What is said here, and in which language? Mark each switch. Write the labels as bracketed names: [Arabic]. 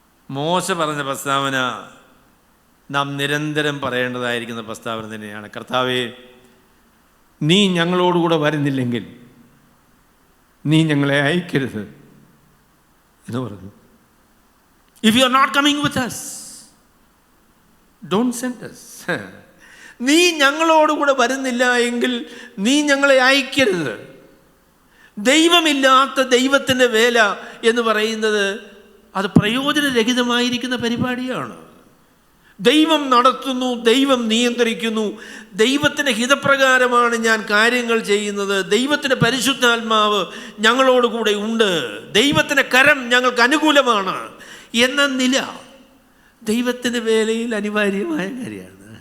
[Malayalam] മോശ പറഞ്ഞ പ്രസ്താവന നാം നിരന്തരം പറയേണ്ടതായിരിക്കുന്ന പ്രസ്താവന തന്നെയാണ്. കർത്താവേ, നീ ഞങ്ങളോടുകൂടെ വരുന്നില്ലെങ്കിൽ നീ ഞങ്ങളെ അയക്കരുത് എന്ന് പറഞ്ഞു. [English] If you are not coming with us, don't send us. [Malayalam] നീ ഞങ്ങളോടുകൂടെ വരുന്നില്ല എങ്കിൽ നീ ഞങ്ങളെ അയക്കരുത്. ദൈവമില്ലാത്ത ദൈവത്തിൻ്റെ വേല എന്ന് പറയുന്നത് അത് പ്രയോജനരഹിതമായിരിക്കുന്ന പരിപാടിയാണ്. ദൈവം നടത്തുന്നു, ദൈവം നിയന്ത്രിക്കുന്നു, ദൈവത്തിൻ്റെ ഹിതപ്രകാരമാണ് ഞാൻ കാര്യങ്ങൾ ചെയ്യുന്നത്, ദൈവത്തിൻ്റെ പരിശുദ്ധാത്മാവ് ഞങ്ങളോടുകൂടെ ഉണ്ട്, ദൈവത്തിൻ്റെ കരം ഞങ്ങൾക്ക് അനുകൂലമാണ് എന്ന നില ദൈവത്തിൻ്റെ വേലയിൽ അനിവാര്യമായ കാര്യമാണ്.